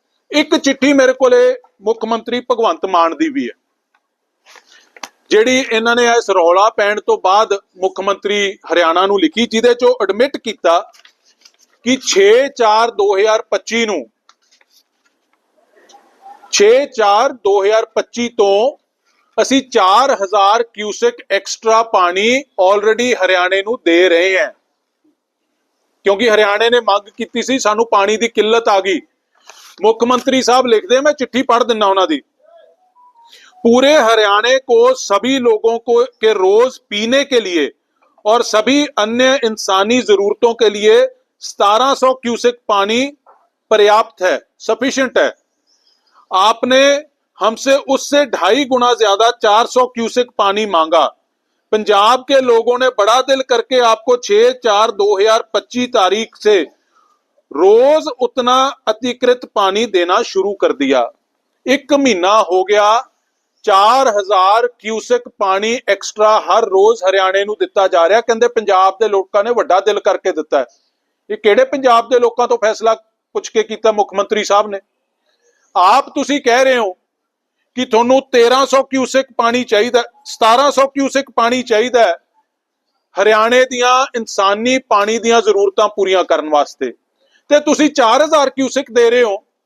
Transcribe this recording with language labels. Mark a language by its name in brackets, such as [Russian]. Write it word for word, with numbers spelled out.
[Punjabi] ਇੱਕ ਚਿੱਠੀ ਮੇਰੇ ਕੋਲੇ ਮੁੱਖ ਮੰਤਰੀ ਭਗਵੰਤ ਮਾਨ ਦੀ ਵੀ ਹੈ ਜਿਹੜੀ ਇਹਨਾਂ ਨੇ ਇਸ ਰੌਲਾ ਪੈਣ ਤੋਂ ਬਾਅਦ ਮੁੱਖ ਮੰਤਰੀ ਹਰਿਆਣਾ ਨੂੰ ਲਿਖੀ, ਜਿਹਦੇ ਚੋਂ ਐਡਮਿਟ ਕੀਤਾ ਕਿ ਛੇ ਚਾਰ ਦੋ ਹਜ਼ਾਰ ਪੱਚੀ ਨੂੰ ਛੇ ਚਾਰ ਦੋ ਹਜ਼ਾਰ ਪੱਚੀ ਤੋਂ ਅਸੀਂ ਚਾਰ ਹਜ਼ਾਰ ਕਿਊਸਿਕ ਐਕਸਟਰਾ ਪਾਣੀ ਆਲਰੇਡੀ ਹਰਿਆਣੇ ਨੂੰ ਦੇ ਰਹੇ ਹਾਂ, ਕਿਉਂਕਿ ਹਰਿਆਣੇ ਨੇ ਮੰਗ ਕੀਤੀ ਸੀ ਸਾਨੂੰ ਪਾਣੀ ਦੀ ਕਿੱਲਤ ਆ ਗਈ। ਮੁੱਖ ਮੰਤਰੀ ਸਾਹਿਬ ਲਿਖਦੇ, ਮੈਂ ਚਿੱਠੀ ਪੜ੍ਹ ਦਿੰਦਾ ਉਹਨਾਂ ਦੀ, [Hindi] पूरे हरियाणा को सभी लोगों को के रोज पीने के लिए और सभी अन्य इंसानी जरूरतों के लिए सत्रह सौ क्यूसेक पानी पर्याप्त है, सफिशिएंट है। आपने हमसे उससे ढाई गुना ज्यादा चार सौ क्यूसेक पानी मांगा। पंजाब के लोगों ने बड़ा दिल करके आपको छह चार दो हज़ार पच्चीस तारीख से रोज उतना अतिरिक्त पानी देना शुरू कर दिया। एक महीना हो गया, [Punjabi] ਚਾਰ ਹਜ਼ਾਰ ਕਿਊਸਿਕ ਪਾਣੀ ਐਕਸਟਰਾ ਹਰ ਰੋਜ਼ ਹਰਿਆਣੇ ਨੂੰ ਦਿੱਤਾ ਜਾ ਰਿਹਾ। ਕਹਿੰਦੇ ਪੰਜਾਬ ਦੇ ਲੋਕਾਂ ਨੇ ਵੱਡਾ ਦਿਲ ਕਰਕੇ ਦਿੱਤਾ ਹੈ। ਇਹ ਕਿਹੜੇ ਪੰਜਾਬ ਦੇ ਲੋਕਾਂ ਤੋਂ ਫੈਸਲਾ ਪੁੱਛ ਕੇ ਕੀਤਾ ਮੁੱਖ ਮੰਤਰੀ ਸਾਹਿਬ ਨੇ? ਆਪ ਤੁਸੀਂ ਕਹਿ ਰਹੇ ਹੋ ਕਿ ਤੁਹਾਨੂੰ ਤੇਰਾਂ ਸੌ ਕਿਊਸਿਕ ਪਾਣੀ ਚਾਹੀਦਾ, ਸਤਾਰਾਂ ਸੌ ਕਿਊਸਿਕ ਪਾਣੀ ਚਾਹੀਦਾ ਹੈ ਹਰਿਆਣੇ ਦੀਆਂ ਇਨਸਾਨੀ ਪਾਣੀ ਦੀਆਂ ਜ਼ਰੂਰਤਾਂ ਪੂਰੀਆਂ ਕਰਨ ਵਾਸਤੇ, ਤੇ ਤੁਸੀਂ ਚਾਰ ਹਜ਼ਾਰ ਕਿਊਸਿਕ ਦੇ ਰਹੇ ਹੋ।